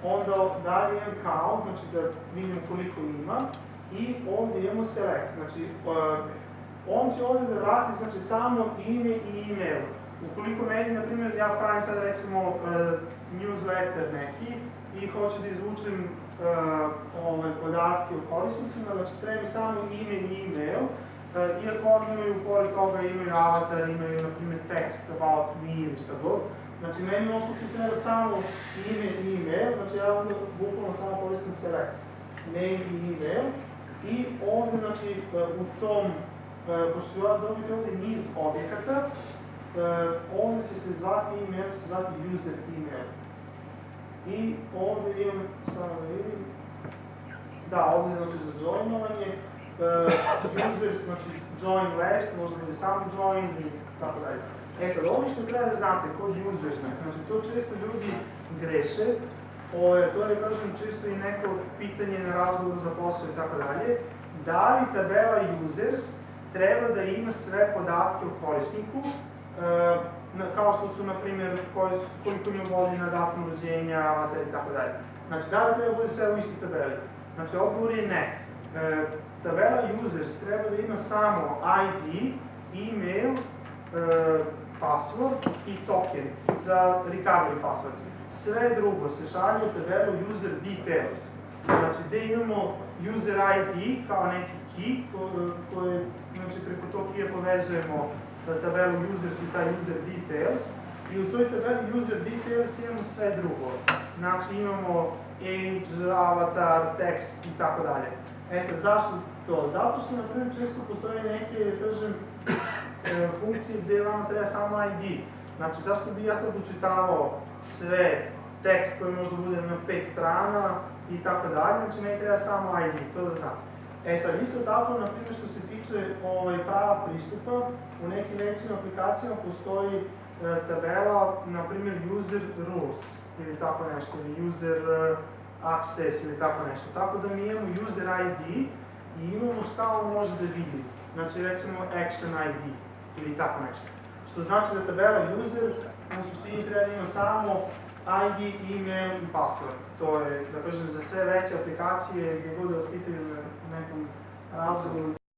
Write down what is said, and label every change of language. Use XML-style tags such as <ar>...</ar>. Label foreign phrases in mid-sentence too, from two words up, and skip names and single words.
<sr>onda dalje imam count, znači da vidim koliko ima, i ovdje imamo select, znači on će ovdje da vrati znači samo ime i e-mail. Ukoliko meni, na primjer, ja pravim sad recimo newsletter neki i hoću da izvučem podatke o korisnicima, znači treba mi samo ime i e-mail, iako oni imaju, pored toga imaju avatar, imaju, na primjer,</sr> <en>text about me</en> <sr>ili šta god. Znači, meni u ovom slučaju treba samo ime i e-mail, znači ja onda bukvalno samo koristim</sr> <en>select name</en> <sr>i e-mail, i ovdje, znači, u tom, pošto ću ja dobiti ovdje niz objekata, ovdje će se zvati email, će se zvati</sr> <en>user email.</en> <sr>I ovdje imam, samo da vidim, da, ovdje znači za joinovanje, users, znači</sr> <en>join last,</en> <sr>možda bude samo join i tako dalje. E sad, ovo što treba da znate kod users, znači to često ljudi greše, to je, kažem, čisto i neko pitanje na razgovoru za posao i tako dalje, da li tabela users treba da ima sve podatke o korisniku, kao što su, na primjer, koliko ima godina, datum rođenja, avatar i tako dalje. Znači, da li treba bude sve u istoj tabeli? Znači, odgovor je ne. Tabela users treba da ima samo ID, email, password i token za</sr> <en>recovery password.</en> <sr>Sve drugo se šalje u tabelu</sr> <en>user details.</en> <sr>Znači, gde imamo</sr> <en>user ID</en> <sr>kao neki key, koji, znači, preko tog keya povezujemo tabelu users i taj</sr> <en>user details,</en> <sr>i u svoj tabeli</sr> <en>user details</en> <sr>imamo sve drugo. Znači imamo age, avatar, tekst i tako dalje. E sad, zašto to? Zato što, na primjer, često postoje neke, kažem, funkcije gde vama treba samo ID. Znači, zašto bi ja sad učitavao sve tekst koji možda bude na 5 strana i tako dalje, znači ne treba samo ID, to da znam. E sad, isto tako, na primjer, što se tiče prava pristupa, u nekim većim aplikacijama postoji tabela, na primjer,</sr> <en>user rules</en> <sr>ili tako nešto, ili</sr> <en>user access</en> <sr>ili tako nešto. Tako da mi imamo</sr> <en>user ID</en> <sr>i imamo šta on može da vidi. Znači, recimo,</sr> <en>action ID</en> <sr>ili tako nešto. Što znači da tabela user u suštini treba da ima samo ID, email i password. To je, da kažem, za sve veće aplikacije gdje god da vas pitaju na nekom razlogu</sr>